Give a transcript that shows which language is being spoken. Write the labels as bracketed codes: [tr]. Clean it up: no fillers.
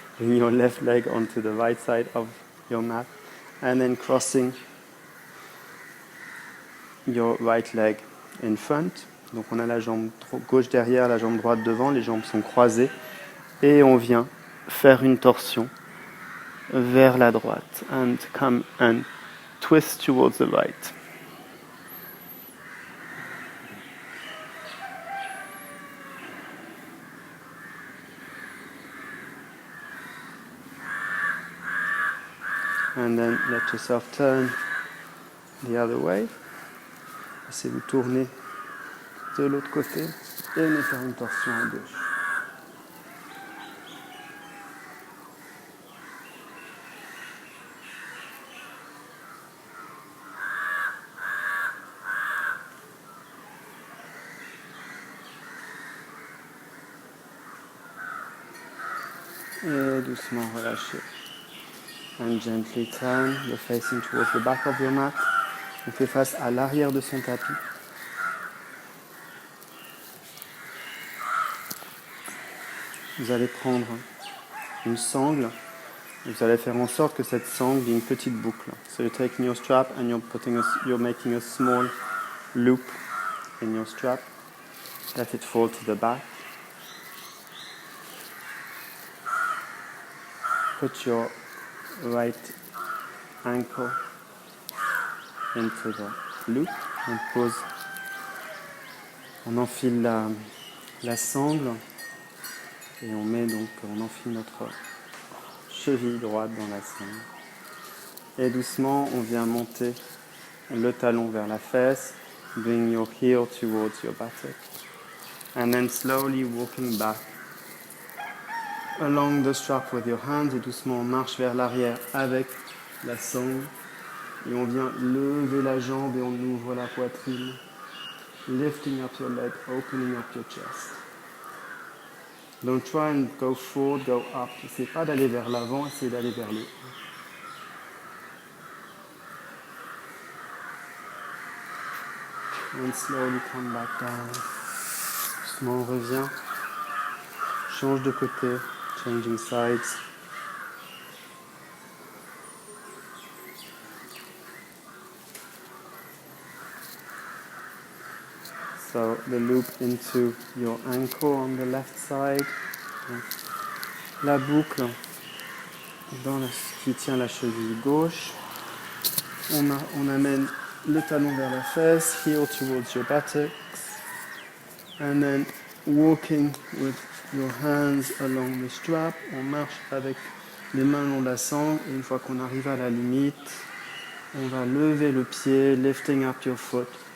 [en] Bring your left leg onto the right side of your mat. And then crossing your right leg in front. [fr] Donc on a la jambe gauche derrière, la jambe droite devant, les jambes sont croisées. Et on vient faire une torsion vers la droite. [en] And come and twist towards the right. And then let yourself turn the other way. [fr] Essayez de tourner de l'autre côté et venez faire une torsion à gauche. Et doucement relâchez. [en] And gently turn, you're facing towards the back of your mat. [fr] On fait face à l'arrière de son tapis. Vous allez prendre une sangle. Vous allez faire en sorte que cette sangle ait une petite boucle. [en] So you're taking your strap and you're making a small loop in your strap. Let it fall to the back. Put your right ankle into the loop. [fr] On pose, on enfile la sangle et on enfile notre cheville droite dans la sangle. Et doucement, on vient monter le talon vers la fesse. [en] Bring your heel towards your buttock. And then slowly walking back along the strap with your hands. [fr] Et doucement, on marche vers l'arrière avec la sangle. Et on vient lever la jambe et on ouvre la poitrine. [en] Lifting up your leg, opening up your chest. Don't try and go forward, go up. [fr] N'essayez pas d'aller vers l'avant, essayez d'aller vers le haut. [en] And slowly come back down. [fr] Doucement on revient. Change de côté. [en] Changing sides. So the loop into your ankle on the left side. [fr] La boucle dans qui tient la cheville gauche. On amène le talon vers la fesse, [en] heel towards your buttocks. And then walking with your hands along the strap. [fr] On marche avec les mains long de la sangle. Et une fois qu'on arrive à la limite, on va lever le pied, [en] lifting up your foot.